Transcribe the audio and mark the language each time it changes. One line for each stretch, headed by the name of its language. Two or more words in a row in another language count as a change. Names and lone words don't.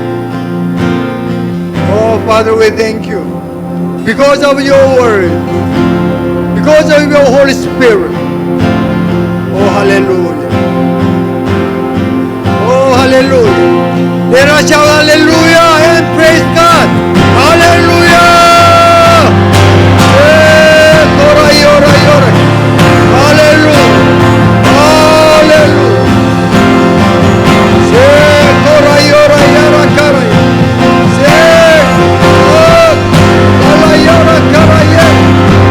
English: Oh Father, we thank you. Because of your word, because of your Holy Spirit. Oh hallelujah. Oh hallelujah. Let us shout hallelujah and praise God. Hallelujah. Yora, yora, yora. Hallelujah. Hallelujah. Kora, yora, yara, kara. Kala, yara, kara, yara.